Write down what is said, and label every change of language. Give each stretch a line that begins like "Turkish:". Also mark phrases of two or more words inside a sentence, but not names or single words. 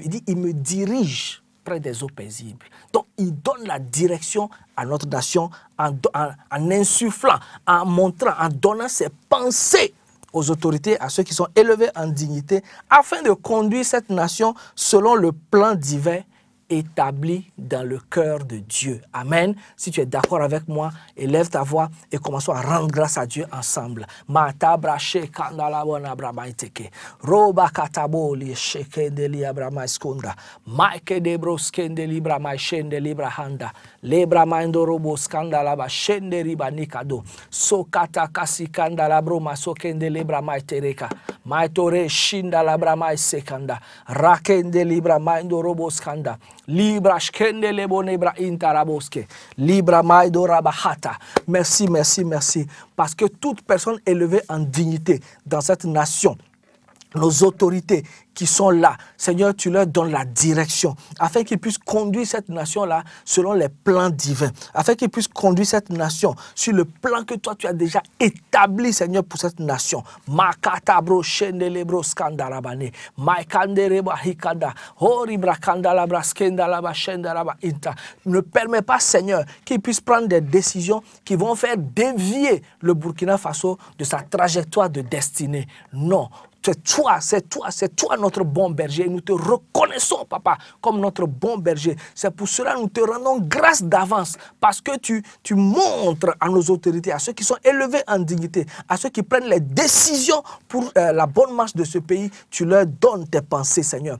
French: Il dit, il me dirige près des eaux paisibles. Donc, il donne la direction à notre nation en insufflant, en montrant, en donnant ses pensées aux autorités, à ceux qui sont élevés en dignité, afin de conduire cette nation selon le plan divin établi dans le cœur de Dieu. Amen. Si tu es d'accord avec moi, élève ta voix et commençons à rendre grâce à Dieu ensemble. Mata brache kandala bona bramaiteke. Roba katabo li sheke de li abrama eskonda. Maike de broskende libra mai shende libra handa. Lebra maindo robo skandala ba shende riba nikado. Sokata kasi kandala broma sokende libra mai tereka. Maitore shinda labra mai sekanda. Rakende libra maindo robo skanda. Libra shkende lebo nebra intaraboske. Libra maido rabahata. Merci, merci, merci. Parce que toute personne élevée en dignité dans cette nation, nos autorités qui sont là, Seigneur, tu leur donnes la direction, afin qu'ils puissent conduire cette nation-là selon les plans divins, afin qu'ils puissent conduire cette nation sur le plan que toi, tu as déjà établi, Seigneur, pour cette nation. Makatabro shendelebro skandarabane, maikandereba hikanda, horibra kandalabra skendalaba shendaraba inta. Ne permets pas, Seigneur, qu'ils puissent prendre des décisions qui vont faire dévier le Burkina Faso de sa trajectoire de destinée. Non. C'est toi notre bon berger. Nous te reconnaissons, Papa, comme notre bon berger. C'est pour cela que nous te rendons grâce d'avance, parce que tu montres à nos autorités, à ceux qui sont élevés en dignité, à ceux qui prennent les décisions pour la bonne marche de ce pays, tu leur donnes tes pensées, Seigneur.